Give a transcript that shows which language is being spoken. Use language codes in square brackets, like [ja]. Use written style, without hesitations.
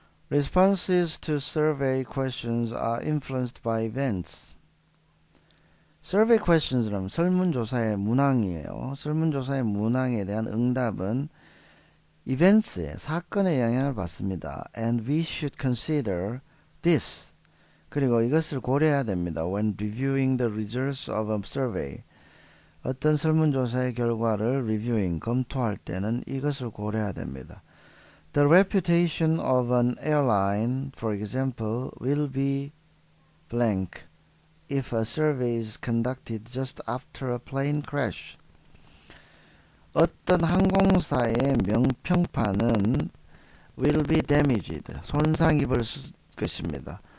[en] Responses to survey questions are influenced by events. [ko] Survey questions는 설문조사의 문항이에요. 설문조사의 문항에 대한 응답은 events의 사건의 영향을 받습니다. [en] And we should consider this. [ko] 그리고 이것을 고려해야 됩니다. [en] When reviewing the results of a survey. [ko] 어떤 설문조사의 결과를 reviewing, 검토할 때는 이것을 고려해야 됩니다. [en] The reputation of an airline, for example, will be blank if a survey is conducted just after a plane crash. [ko] 어떤 항공사의 명평판은 [en] will be damaged, [ko] 손상 입을 것입니다.